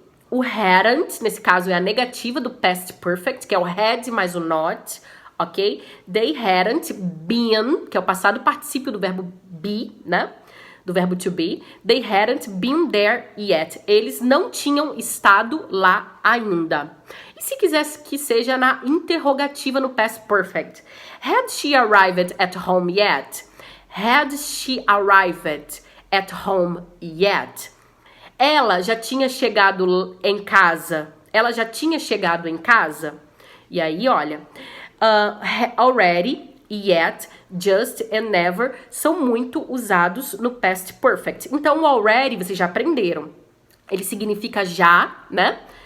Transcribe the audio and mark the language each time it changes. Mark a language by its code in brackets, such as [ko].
[pt] O hadn't, nesse caso, é a negativa do past perfect, que é o had mais o not, ok? [en] They hadn't been, [pt] que é o passado particípio do verbo be, né? Do verbo to be. [en] They hadn't been there yet. [pt] Eles não tinham estado lá ainda. E se quisesse que seja na interrogativa no past perfect? [en] Had she arrived at home yet? Had she arrived at home yet? [pt] Ela já tinha chegado em casa. Ela já tinha chegado em casa? E aí, olha... already, yet, just and never são muito usados no past perfect. Então, o already, vocês já aprenderam. Ele significa já, né?